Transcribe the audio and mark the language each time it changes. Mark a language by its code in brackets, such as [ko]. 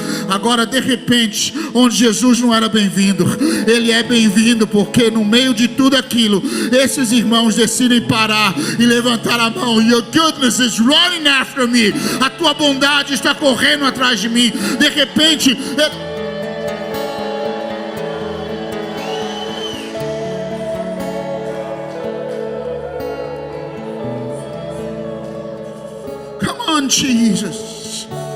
[pt] Agora de repente, onde Jesus não era bem-vindo, Ele é bem-vindo, porque no meio de tudo aquilo, esses irmãos decidem parar e levantar a mão. [en] Your goodness is running after me. [pt] A tua bondade está correndo atrás de mim. De repente Jesus.